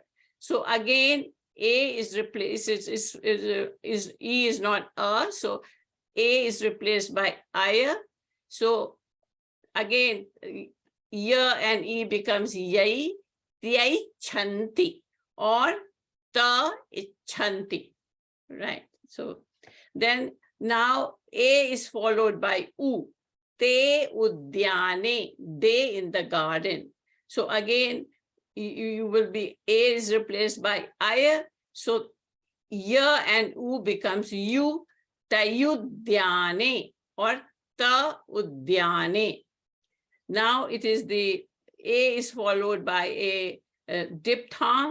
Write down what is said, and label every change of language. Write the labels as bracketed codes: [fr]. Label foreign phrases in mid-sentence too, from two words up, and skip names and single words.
[en] So again, A is replaced, E is not A, so A is replaced by I. So again, Ya and E becomes Yai. [sa] tyachanti or ta ichanti, right? [en] So then now A is followed by U. [sa] Te udyane, [en] they in the garden. So again, you will be, A is replaced by I. So ya and U becomes U. [sa] Tayudyane or ta udyane. [en] Now it is the A is followed by a diphthong.